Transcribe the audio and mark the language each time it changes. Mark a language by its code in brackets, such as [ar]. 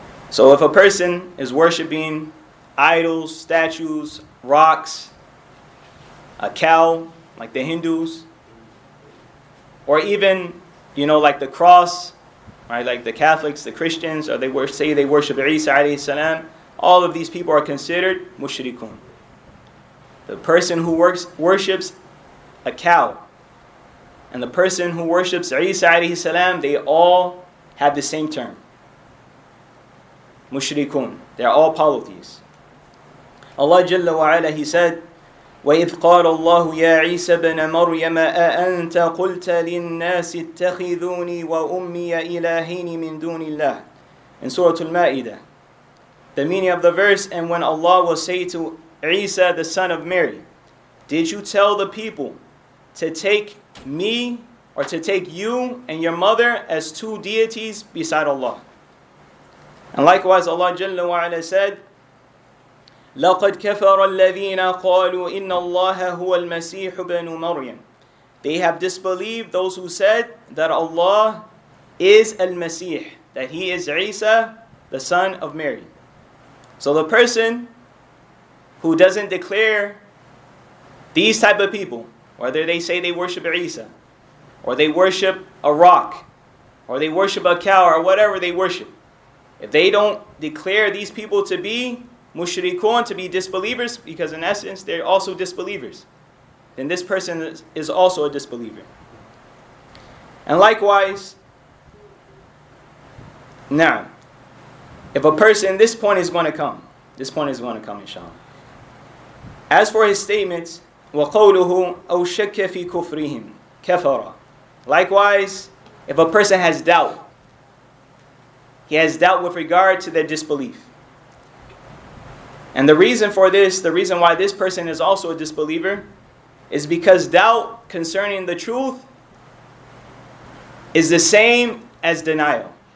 [en] So if a person is worshiping idols, statues, rocks, a cow, like the Hindus, or even, like the cross, right, like the Catholics, the Christians, or say they worship Isa alayhi salam, all of these people are considered mushrikun. The person who worships a cow and the person who worships Isa alayhi salam, they all have the same term. Mushrikun. They're all polytheists. Allah Jalla wa Ala, He said, [ar] وَإِذْ قَالَ اللَّهُ يَا عِيسَى بْنَ مَرْيَمَ أَأَنْتَ قُلْتَ لِلنَّاسِ اتَّخِذُونِي وَأُمِّيَ إِلَٰهَيْنِ مِن دُونِ اللَّهِ [en] in Surah Al-Ma'idah. The meaning of the verse, and when Allah will say to Isa, the son of Mary, did you tell the people to take me, or to take you and your mother as two deities beside Allah? And likewise Allah Jalla wa Ala said, [ar] لَقَدْ كَفَرَ الَّذِينَ قَالُوا إِنَّ اللَّهَ هُوَ الْمَسِيحُ بْنُ مَرْيَمَ. [en] They have disbelieved those who said that Allah is Al-Masih, that He is Isa, the son of Mary. So the person who doesn't declare these type of people, whether they say they worship Isa, or they worship a rock, or they worship a cow, or whatever they worship, if they don't declare these people to be mushrikun, to be disbelievers, because in essence they're also disbelievers, then this person is also a disbeliever. And likewise, now, if a person, this point is going to come, inshallah. As for his statements, [ar] وَقَوْلُهُ أَوْ شَكَّ فِي كُفْرِهِمْ كَفَرَ. [en] Likewise, if a person has doubt, he has doubt with regard to their disbelief. And the reason for this, the reason why this person is also a disbeliever, is because doubt concerning the truth is the same as denial.